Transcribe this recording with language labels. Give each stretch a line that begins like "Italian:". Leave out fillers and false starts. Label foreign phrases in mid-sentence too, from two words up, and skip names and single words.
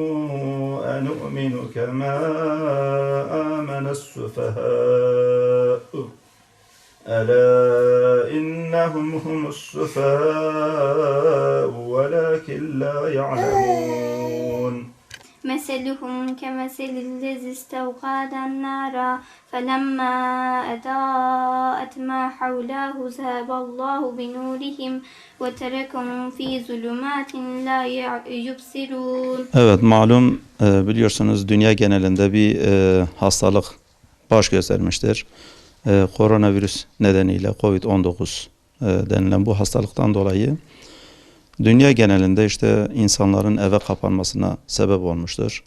Arabic: أنؤمن كما آمن السفهاء ألا إنهم هم السفهاء ولكن لا يعلمون مثلهم كمثل الذي استوقد النار فلما أضاءت ما حوله ذهب الله بنورهم وتركهم في ظلمات لا يبصرون.
Turkish: Evet, malum biliyorsunuz dünya genelinde bir hastalık baş göstermiştir. Koronavirüs nedeniyle Covid-19 denilen bu hastalıktan dolayı dünya genelinde işte insanların eve kapanmasına sebep olmuştur.